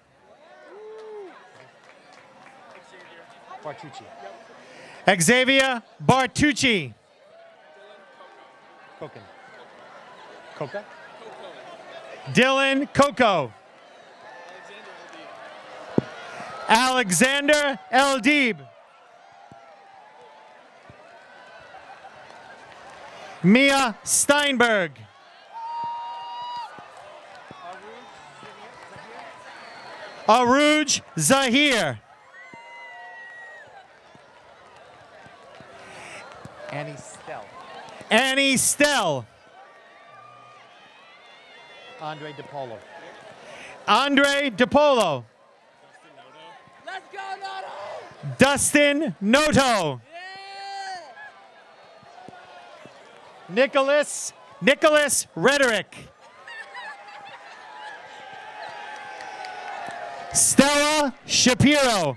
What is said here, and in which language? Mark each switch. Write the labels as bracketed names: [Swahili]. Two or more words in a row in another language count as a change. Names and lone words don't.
[English] Bartucci. Xavier Bartucci. Koken. Coca? Dylan Coco. Alexander Eldib. Mia Steinberg. Aruj Zahir. Annie Stell. Annie Stell. Andre DePolo. Andre DePolo. Let's go, Noto! Dustin Noto. Nicholas Rhetoric. Stella Shapiro.